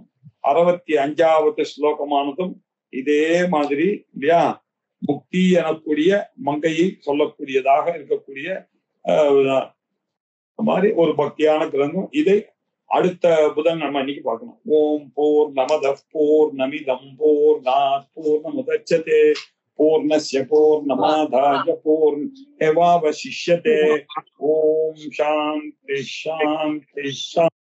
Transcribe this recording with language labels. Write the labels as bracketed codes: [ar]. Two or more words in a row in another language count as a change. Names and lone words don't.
[ta] 65வது ஸ்லோகமானதும் இதே மாதிரி இல்லையா, முக்தி எனக்கூடிய மங்கையை சொல்லக்கூடியதாக இருக்கக்கூடிய மாதிரி ஒரு பக்தியான கிரந்தம். இதை அடுத்த புதன் நம்ம இன்னைக்கு பார்க்கணும். [sa] ओं पूर्णमदः पूर्णमिदं पूर्णात् पूर्णमुदच्यते पूर्णस्य पूर्णमादाय पूर्णमेवावशिष्यते. ओं शान्तिः शान्तिः शान्तिः.